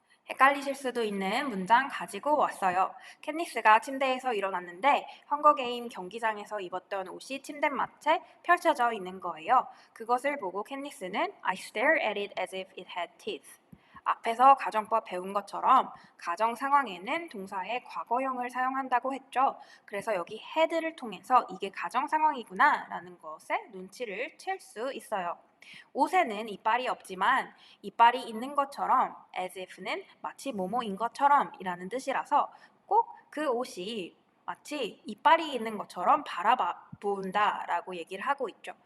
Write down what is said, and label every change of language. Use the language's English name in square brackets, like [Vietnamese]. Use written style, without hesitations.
[Korean] 헷갈리실 수도 있는 문장 가지고 왔어요. 캣니스가 침대에서 일어났는데 헝거게임 경기장에서 입었던 옷이 침대맡에 펼쳐져 있는 거예요. 그것을 보고 [English] 캣니스는 I stare at it as if it had teeth. [Korean] 앞에서 가정법 배운 것처럼 가정 상황에는 동사의 과거형을 사용한다고 했죠. 그래서 여기 had를 통해서 이게 가정 상황이구나 라는 것에 눈치를 챌 수 있어요. 옷에는 이빨이 없지만 이빨이 있는 것처럼 as if는 마치 뭐뭐인 것처럼 이라는 뜻이라서 꼭 그 옷이 마치 이빨이 있는 것처럼 바라본다 라고 얘기를 하고 있죠.